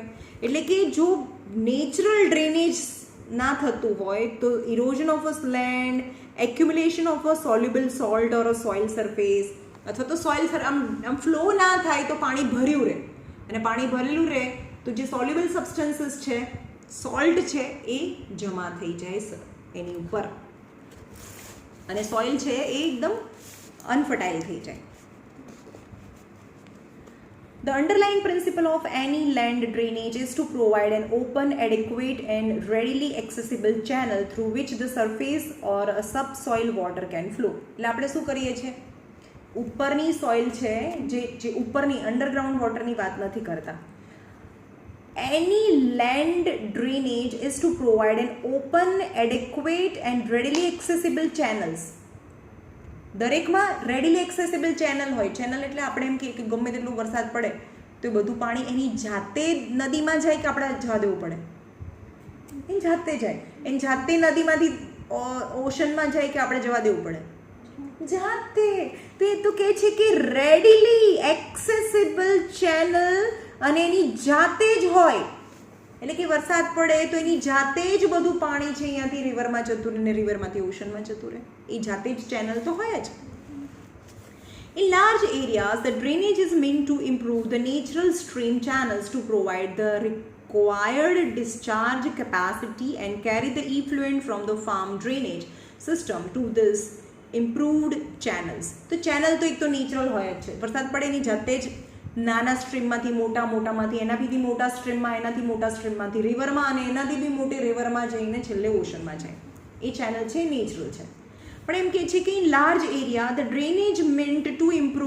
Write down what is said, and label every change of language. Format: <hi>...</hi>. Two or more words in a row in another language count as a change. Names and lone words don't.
<gu>એટલે કે જો</gu> <en>natural drainage</en> <gu>ના થતું હોય તો</gu> <en>erosion of a land, accumulation of a soluble salt or a soil surface,</en> <gu>અથવા તો સોઇલ આમ ફ્લો ના થાય તો પાણી ભર્યું રહે, અને પાણી ભરેલું રહે તો જે</gu> <en>soluble substances</en> <gu>છે, સોલ્ટ છે, એ જમા થઈ જાય એની ઉપર, અને સોઇલ છે એ એકદમ અનફર્ટાઇલ થઈ જાય.</gu> <en>The underlying principle of any land drainage is to provide an open, adequate and readily accessible channel through which the surface or a subsoil water can flow.</en> <gu>એટલે આપણે શું કરીએ છીએ? ઉપરની સોઇલ છે જે ઉપરની</gu> <en>underground waterની</en> <gu>વાત નથી કરતા.</gu> <en>Any land drainage is to provide an open, adequate and readily accessible channels.</en> <gu>દરેકમાં</gu> <en>readily accessible channel</en> <gu>હોય. ચેનલ એટલે આપણે એમ કહીએ કે ગમે તેટલું વરસાદ પડે તો એ બધું પાણી એની જાતે નદીમાં જાય કે આપણે જવા દેવું પડે? એની જાતે જાય. એની જાતે નદીમાંથી ઓશનમાં જાય કે આપણે જવા દેવું પડે? જાતે. તો એ તો કહે છે કે</gu> <en>readily accessible channel,</en> <gu>અને એની જાતે જ હોય. એટલે કે વરસાદ પડે તો એની જાતે જ બધું પાણી છે અહીંયાથી રિવરમાં જતું રહે ને રિવરમાંથી ઓશનમાં જતું રહે. એ જાતે જ ચેનલ તો હોય જ.</gu> <en>In large areas, the drainage is meant to improve the natural stream channels to provide the required discharge capacity and carry the effluent from the farm drainage system to this improved channels.</en> <gu>તો ચેનલ તો એક તો નેચરલ હોય જ છે. વરસાદ પડે એની જાતે જ નાના સ્ટ્રીમમાંથી મોટામાંથી એનાથી મોટા સ્ટ્રીમમાં, એનાથી મોટા સ્ટ્રીમમાંથી રિવરમાં, અને એનાથી બી મોટી રિવરમાં જઈને છેલ્લે ઓશનમાં જાય. એ ચેનલ છે, નેચરલ છે. પણ એમ કહે છે કે</gu> <en>in large area the drainage meant to improve.</en>